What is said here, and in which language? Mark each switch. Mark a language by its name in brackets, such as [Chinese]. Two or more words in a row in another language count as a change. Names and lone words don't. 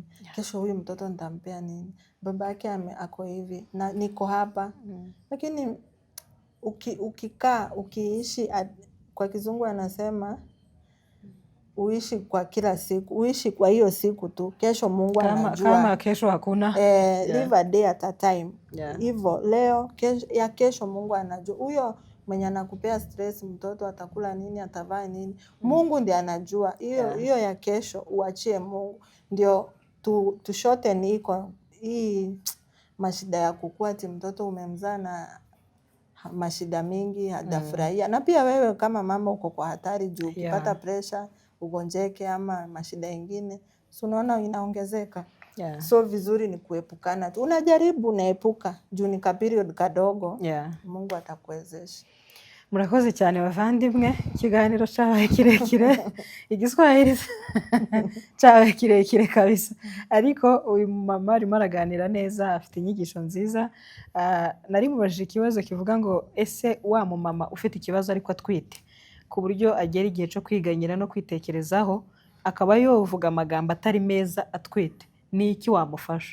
[Swahili] Kesho huyu mtoto nitampea nini? Baba yake ako hivi na niko hapa. Lakini ukikaa ukiishi, kwa Kizungu anasema uishi kwa kila siku, uishi kwa hiyo siku tu. Kesho Mungu anajua. Kama kesho hakuna. [English] Live a day at a time. [Swahili] Hivyo leo kesho Mungu anajua. Huyo mwenye anakupea stress, mtoto atakula nini, atavaa nini, Mungu ndiye anajua. Hiyo ya kesho uachie Mungu. Ndio tushote hii mashida ya kukua ati mtoto umemzaa na mashida mingi hajafurahia. Na pia wewe kama mama uko kwa hatari juu ukipata pressure ugonjeke ama mashida ingine, so unaona inaongezeka. So vizuri ni kuepukana tu. Unajaribu unaepuka juu ni ka period kadogo. Mungu atakuwezesha. [Kinyarwanda] Murakoze cyane bavandimwe, ikiganiro cyabaye kirekire, igiswahili cyabaye kirekire kabisa, ariko uyu mama arimo araganira neza, afite inyigisho nziza. Nari mubajije ikibazo kivuga ngo ese wa mama ufite ikibazo ariko atwite, ku buryo agera igihe cyo kwiganyira no kwitekerezaho akaba yovuga amagambo atari meza atwite, ni iki wamufasha?